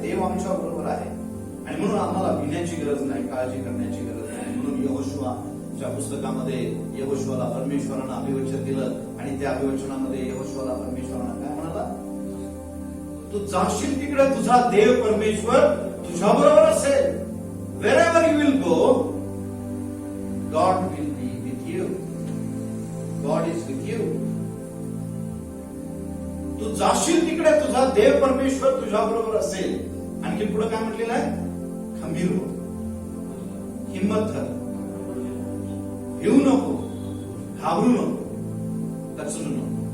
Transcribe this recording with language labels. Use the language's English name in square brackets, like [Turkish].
[Marathi] देव आमच्या बरोबर आहे आणि म्हणून आम्हाला भिण्याची गरज नाही, काळजी करण्याची गरज नाही. म्हणून यहोशुआच्या पुस्तकामध्ये यहोशुआला परमेश्वरानं अभिवचन दिलं आणि त्या अभिवचनामध्ये यहोशुआला परमेश्वरानं काय म्हणाला? तू जाशील तिकडे तुझा देव परमेश्वर तुझ्या बरोबर असेल. [English] wherever you will go, God will be with you. God is with you. [Marathi] तू जाशील तिकडे तुझा देव परमेश्वर तुझ्या बरोबर असेल. आणखी पुढे काय म्हटलेलं आहे? खंबीर हो, हिम्मत धर, भिवू नको, घाबरू नको, कचरू नको.